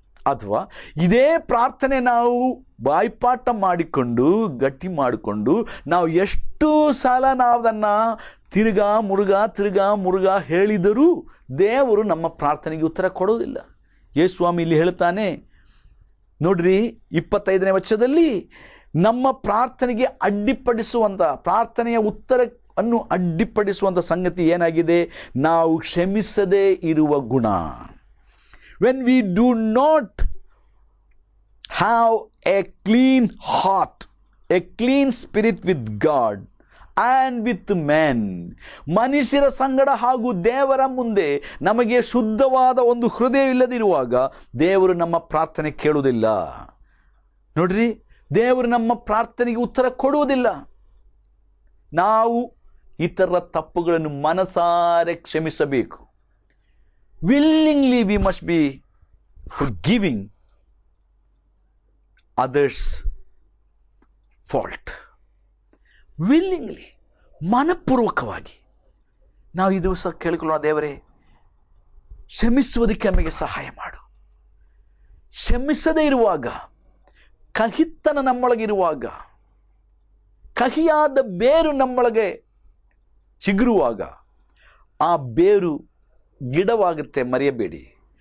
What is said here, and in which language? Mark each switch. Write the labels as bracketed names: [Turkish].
[Kannada] ಅಥವಾ ಇದೇ ಪ್ರಾರ್ಥನೆ ನಾವು ಬಾಯ್ಪಾಠ ಮಾಡಿಕೊಂಡು ಗಟ್ಟಿ ಮಾಡಿಕೊಂಡು ನಾವು ಎಷ್ಟು ಸಲ ನಾವು ಅದನ್ನು ತಿರುಗಾ ಮುರುಗಾ ಹೇಳಿದರೂ ದೇವರು ನಮ್ಮ ಪ್ರಾರ್ಥನೆಗೆ ಉತ್ತರ ಕೊಡೋದಿಲ್ಲ. ಯೇಸು ಸ್ವಾಮಿ ಇಲ್ಲಿ ಹೇಳ್ತಾನೆ ನೋಡ್ರಿ, 25ನೇ ವಚನದಲ್ಲಿ ನಮ್ಮ ಪ್ರಾರ್ಥನೆಗೆ ಅಡ್ಡಿಪಡಿಸುವಂಥ, ಪ್ರಾರ್ಥನೆಯ ಉತ್ತರವನ್ನು ಅಡ್ಡಿಪಡಿಸುವಂಥ ಸಂಗತಿ ಏನಾಗಿದೆ? ನಾವು ಕ್ಷಮಿಸದೇ ಇರುವ ಗುಣ. [English] When we do not have a clean heart, a clean spirit with God and with men, [Kannada] ಮನುಷ್ಯರ ಸಂಗಡ ಹಾಗೂ ದೇವರ ಮುಂದೆ ನಮಗೆ ಶುದ್ಧವಾದ ಒಂದು ಹೃದಯವಿಲ್ಲದಿರುವಾಗ ದೇವರು ನಮ್ಮ ಪ್ರಾರ್ಥನೆ ಕೇಳುವುದಿಲ್ಲ. ನೋಡ್ರಿ, ದೇವರು ನಮ್ಮ ಪ್ರಾರ್ಥನೆಗೆ ಉತ್ತರ ಕೊಡುವುದಿಲ್ಲ. ನಾವು ಇತರರ ತಪ್ಪುಗಳನ್ನು ಮನಸಾರೆ ಕ್ಷಮಿಸಬೇಕು. [English] Willingly we must be forgiving others' fault. [Kannada] Willingly, ಮನಪೂರ್ವಕವಾಗಿ ನಾವು ಈ ದಿವಸ ಕೇಳಿಕೊಳ್ಳೋಣ, ದೇವರೇ ಕ್ಷಮಿಸುವುದಕ್ಕೆ ನಮಗೆ ಸಹಾಯ ಮಾಡು. ಕ್ಷಮಿಸದೇ ಇರುವಾಗ, ಕಹಿತನ ನಮ್ಮೊಳಗಿರುವಾಗ, ಕಹಿಯಾದ ಬೇರು ನಮ್ಮೊಳಗೆ ಚಿಗುರುವಾಗ ಆ ಬೇರು ಗಿಡವಾಗುತ್ತೆ, ಮರೆಯಬೇಡಿ.